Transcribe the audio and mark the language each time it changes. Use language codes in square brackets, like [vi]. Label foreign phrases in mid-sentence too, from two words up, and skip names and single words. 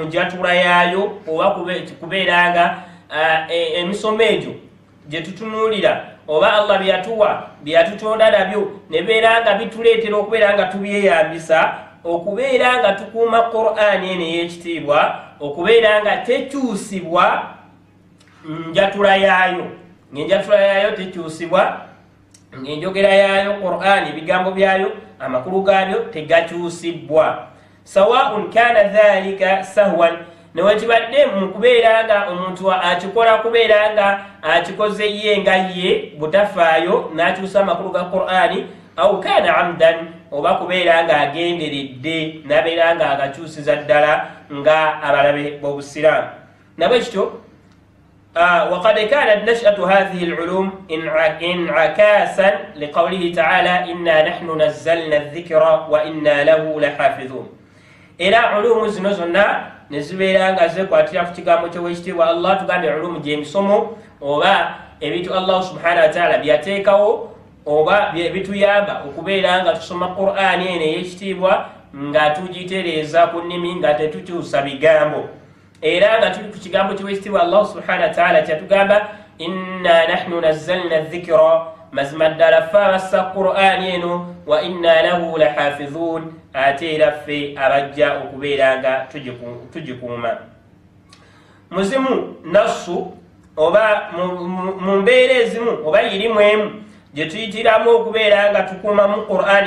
[lg] njatula yaayo oba kubeera nga emisomo egyo gye tutunuulira oba Allah bye yatutonda nabyo nebeera nga bituleetera okubeera nga tubyeyambisa okubeera nga tukuuma Qur'ani eno ey'ekitiibwa okubeera nga tekyusibwa njatula yaayo ng'enjatula yaayo tekyusibwa ng'enjogera yaayo Qur'ani ebigambo byayo amakulu gaabyo tegakyusibwa. [ar] سواء كان ذلك سهوا [lg] newekibadde mu kubeera nga omuntu akikola kubeera nga akikoze ye nga ye butafaayo n'akyusa amakulu ga Qur'ani [ar] أو كان عمدا [lg] oba kubeera nga agenderedde nabeera nga agakyusiza ddala nga abalabe b'obusiraamu. nabwe kityo [ar] وقد كانت نشأة هذه العلوم انعكاسا لقوله تعالى إنا نحن نزلنا الذكر وإنا له لحافظون. إلى علوم [lg] zino zonna ne zibeera nga zekwatira ku kigambo ky'owekitiibwa Allah tugambye ulumu gy'emisomo oba ebintu [ar] الله سبحانه وتعالى [lg] byateekawo oba bituyamba okubeera nga tusoma Qur'ani eno ey'ekitiibwa nga tugitereeza ku nnimi nga tetukyusa bigambo era nga tuli ku kigambo ky'owekitiibwa [ar] الله سبحانه وتعالى [lg] kyatugamba [ar] إنا نحن نزلنا ذكرا [lg] mazima ddala ffe abassa Qur'ani eno [ar] وإنا له لحافظون [lg] ate era ffe abajja okubeera nga tugikuuma. Muzimu nassu oba mu mbeera ezimu oba irimu emu gye tuyitiramu okubeera nga tukuumamu Qur'ani